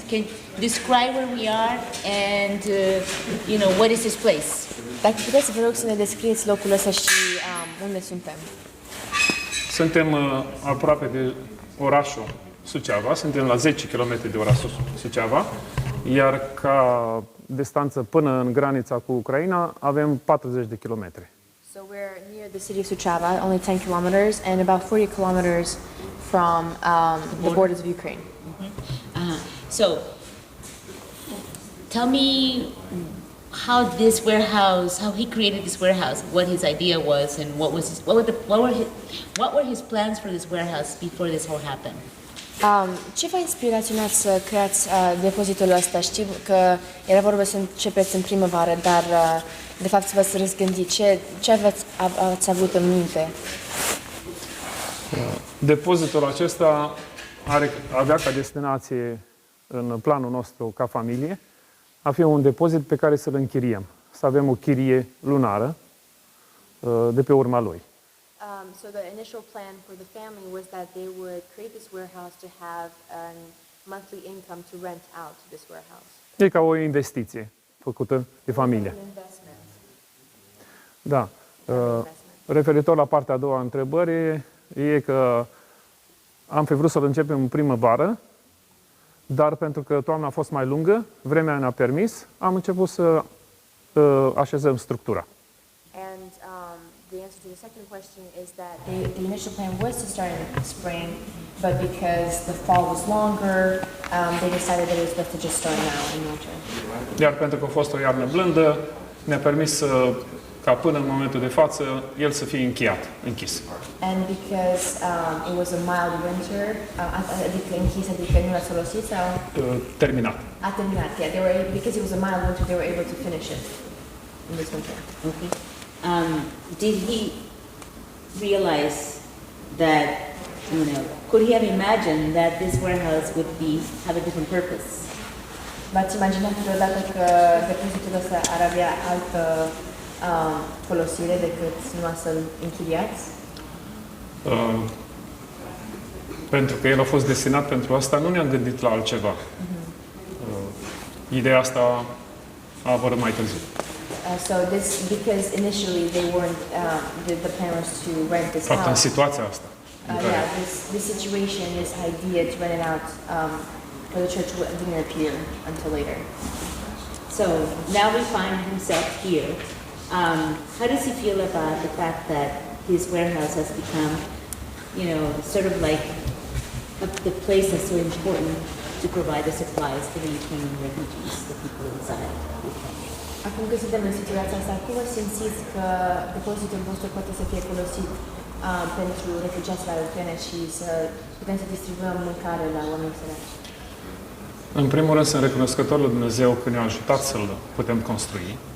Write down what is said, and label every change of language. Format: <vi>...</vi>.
<en>Can you describe where we are and, what is this place?</en> <ro>Dacă puteți, vă rog să ne descrieți locul ăsta și unde suntem. Suntem aproape de orașul Suceava, suntem la 10 km de orașul Suceava, iar ca distanță până în granița cu Ucraina avem 40 de kilometri.</ro> <en>So we're near the city of Suceava, only 10 kilometers, and about 40 kilometers from the borders of Ukraine. So, tell me how he created this warehouse, what his idea was, and what were his plans for this warehouse before this all happened?</en> <ro>Ce v-a inspiraționat să creați depozitul ăsta? Știu că era vorba să începeți în primăvară, dar de fapt v-ați răzgândit. Ce ați avut în minte? Depozitul acesta avea ca destinație în planul nostru ca familie a fi un depozit pe care să-l închiriem, să avem o chirie lunară de pe urma lui.</ro> <en>So the initial plan for the family was that they would create this warehouse to have a monthly income to rent out this warehouse.</en> <ro>E ca o investiție făcută de familie. Da. Referitor la partea a doua a întrebării, e că am fi vrut să-l începem în primăvară, dar pentru că toamna a fost mai lungă, vremea ne-a permis, am început să așezăm structura.</ro> <en>And the answer to the second question is that the initial plan was to start in spring, but because the fall was longer, they decided that it was best to just start now in winter.</en> <ro>Iar pentru că a fost o iarnă blândă, ne-a permis ca până în momentul de față el să fie închis.</ro> <en>And because it was a mild winter,</en> <ro>adică închis, adică nu l-ați folosit sau? Terminat. A terminat,</ro> <en>yeah. Because it was a mild winter, they were able to finish it in this winter. Okay. Did he realize that, could he have imagined that this warehouse would have a different purpose?</en> <ro>V-ați imaginat vreodată că depozitul ăsta ar avea altă folosire decât numai să-l închiriați? Pentru că el a fost destinat pentru asta, nu ne-am gândit la altceva. Ideea asta a apărut mai târziu.</ro> <en>So this, because initially they weren't, the plan was to rent this</en> <ro>Fapt, în</ro> <en>house.</en> <ro>situația asta.</ro> <en>This situation, this idea to rent it out for the church didn't appear until later. So now we find himself here. How does he feel about the fact that his warehouse has become, sort of like the place that's so important to provide the supplies for the Ukrainian refugees, the people inside Ukraine?</en> <ro>Acum că suntem în situația asta, cum vă simțiți că depozitul vostru poate să fie folosit pentru refugiați la Ucraina și să putem să distribuăm mâncare la oameni săraci? În primul rând, sunt recunoscător lui Dumnezeu că ne-a ajutat să-l putem construi.</ro>